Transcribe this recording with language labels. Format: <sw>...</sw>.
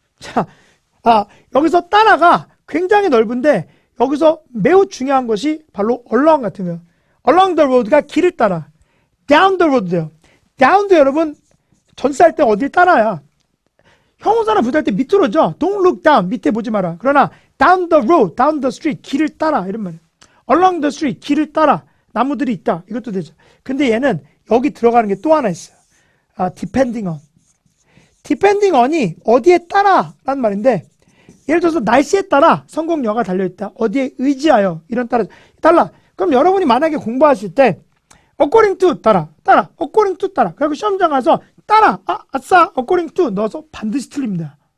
<ko>자, 여기서 따라가 굉장히 넓은데 여기서 매우 중요한 것이 바로 along 같은 거예요. along the road가 길을 따라 down the road 돼요. down도 여러분 전치할 때 어딜 따라야 형용사나 부사할 때 밑으로죠.</ko> <en>Don't look down</en> <ko>밑에 보지 마라. 그러나 down the road, down the street 길을 따라 이런 말이에요. along the street 길을 따라 나무들이 있다 이것도 되죠. 근데 얘는 여기 들어가는 게 또 하나 있어요. depending on. depending on이 어디에 따라 라는 말인데 예를 들어서 날씨에 따라 성공여가 달려있다. 어디에 의지하여 이런 달라. 그럼 여러분이 만약에 공부하실 때 according to 따라 according to 따라 그리고 시험장 가서 따라 아싸 according to 넣어서 반드시 틀립니다.</ko>